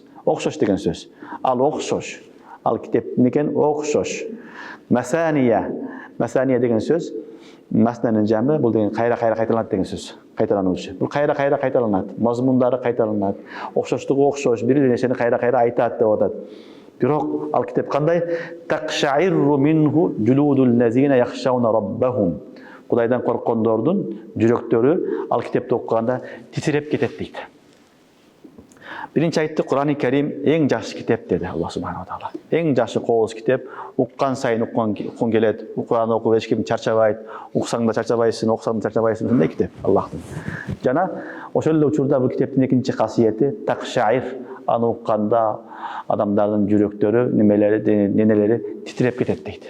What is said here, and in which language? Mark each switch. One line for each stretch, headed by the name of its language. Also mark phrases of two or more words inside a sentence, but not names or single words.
Kyrgyz: Окшош деген сөз. Ал окшош. Ал китеп некен? Окшош. Масания. Масания деген сөз. Маснанын жамы, бул деген кайра-кайра кайталанат деген сөз. Кайталануучу. Бул кайра-кайра кайталанат. Мазмундары кайталанат. Окшоштугу окшош, бир нерсени кайра-кайра айтат деп атат. Бирок ал китеп кандай?
Arabic: تقشعر منه جلود الذين يخشون ربهم.
Kyrgyz: Кудайдан корккондордун жүрөктөрү ал китепти окуганда титиреп кетет дейт. Биринчи айтты, Кур'ан-ы Карим эң жакшы китеп деди Аллах
Arabic: سبحانه وتعالى.
Kyrgyz: Эң жакшы кооз китеп, уккан сайын уккун келет. Кур'ан окуп эч ким чарчабайт. Уксаң да чарчабайсың, окусаң да чарчабайсың, ушундай китеп Аллахтын. Жана ошол эле учурда бул китептин экинчи касиети тaqsha'ir. Аны укканда адамдардын жүрөктөрү, денелери титиреп кетет дейт.